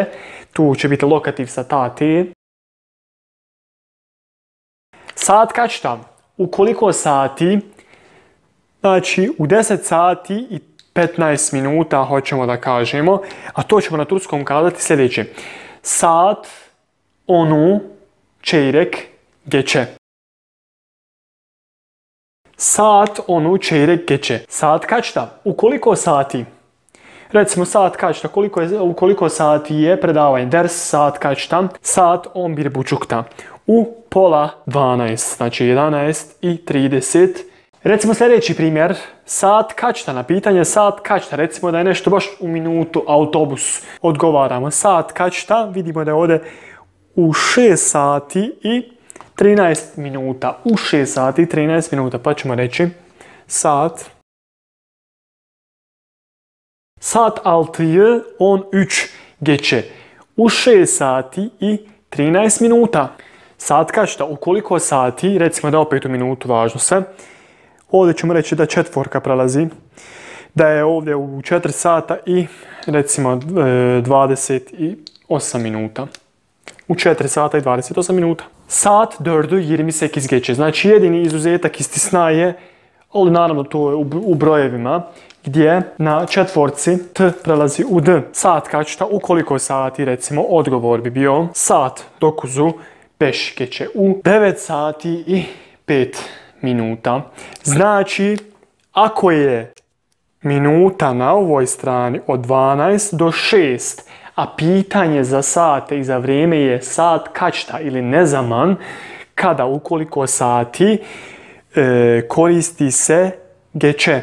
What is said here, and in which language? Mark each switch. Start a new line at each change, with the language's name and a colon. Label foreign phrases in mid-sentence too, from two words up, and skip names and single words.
Bosnian: Tu će biti lokativ sa tati.
Turkish: Sat kaçta?
Bosnian: U koliko sati? Znači, u 10 sati i 15 minuta hoćemo da kažemo. A to ćemo na turskom kazati sljedeće.
Turkish: Sat onu çeyrek geçe. Saat onu çeyrek geçe. Saat kaçta?
Bosnian: U koliko sati? Recimo
Turkish: sat kaçta?
Bosnian: U koliko sati je predavanje?
Turkish: Ders saat kaçta? Saat 11.30.
Bosnian: U pola 12. Znači 11:30. Recimo sljedeći primjer.
Turkish: Sat kaçta?
Bosnian: Na pitanje
Turkish: sat kaçta.
Bosnian: Recimo da je nešto baš u minutu autobus. Odgovaramo
Turkish: sat kaçta.
Bosnian: Vidimo da je ovdje u 6 sati i 13 minuta. U 6 sati i 13 minuta. Pa ćemo reći saat.
Turkish: Saat 6:13 geçe.
Bosnian: U 6 sati i 13 minuta.
Turkish: Sat kaçta?
Bosnian: U koliko sati? Recimo da opet u minutu, važno sve. Ovdje ćemo reći da četvorka prelazi. Da je ovdje u 4 sata i recimo 28 minuta. U 4 sata i 28 minuta.
Turkish: Saat 4:28 geçe.
Bosnian: Znači jedini izuzetak istisna je, ali naravno to je u brojevima, gdje na četvorci t prelazi u d.
Turkish: Saat kaçta?
Bosnian: U koliko sati? Recimo odgovor bi bio
Turkish: saat 9:05 geçe.
Bosnian: U 9 sati i 5 minuta. Znači, ako je minuta na ovoj strani od 12 do 6, a pitanje za sate i za vrijeme je
Turkish: sat kaçta
Bosnian: ili nezaman, kada u koliko sati koristi se geçe.